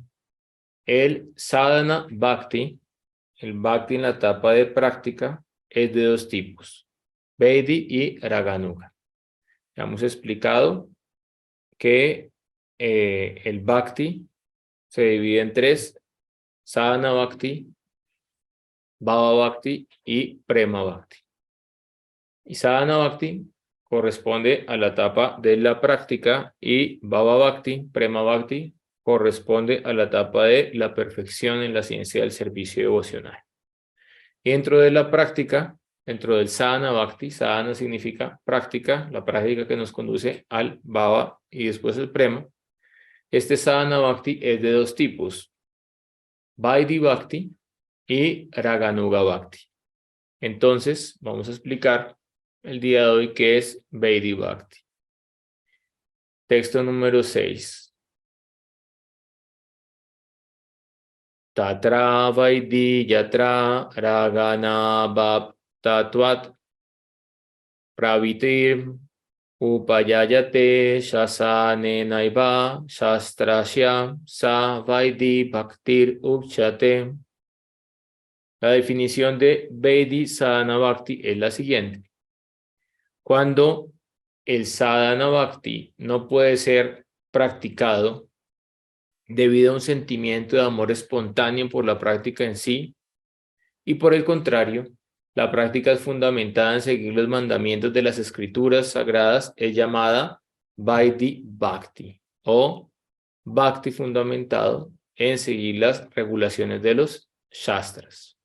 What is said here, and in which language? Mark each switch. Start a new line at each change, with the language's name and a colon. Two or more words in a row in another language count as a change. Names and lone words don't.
Spanish: El
Sanskrit: sadhana bhakti,
Spanish: el bhakti en la etapa de práctica, es de dos tipos, Vaidhi y Raganuga. Ya hemos explicado que el bhakti se divide en tres:
Sanskrit: sadhana bhakti, bhava bhakti y prema bhakti.
Spanish: Y
Sanskrit: sadhana bhakti
Spanish: corresponde a la etapa de la práctica y
Sanskrit: bhava bhakti, prema bhakti,
Spanish: corresponde a la etapa de la perfección en la ciencia del servicio devocional. Y dentro de la práctica, dentro del
Sanskrit: sadhana bhakti,
Spanish: sadhana significa práctica, la práctica que nos conduce al bhava y después el prema. Este
Sanskrit: sadhana bhakti
Spanish: es de dos tipos,
Sanskrit: Vaidhi bhakti
Spanish: y
Sanskrit: Raganuga bhakti.
Spanish: Entonces, vamos a explicar el día de hoy qué es
Sanskrit: Vaidhi bhakti.
Spanish: Texto número 6.
Sanskrit: Tatra Vaidhi Yatra Ragana Bhaktatvat Pravitir Upayayate Shasane Naiva Shastrasya Sa Vaidhi Bhaktir Uchate.
Spanish: La definición de
Sanskrit: Vaidhi Sadhana Bhakti
Spanish: es la siguiente. Cuando el
Sanskrit: Sadhana Bhakti
Spanish: no puede ser practicado debido a un sentimiento de amor espontáneo por la práctica en sí, y por el contrario, la práctica es fundamentada en seguir los mandamientos de las escrituras sagradas, es llamada
Sanskrit: Vaidhi Bhakti,
Spanish: o Bhakti fundamentado en seguir las regulaciones de los Shastras.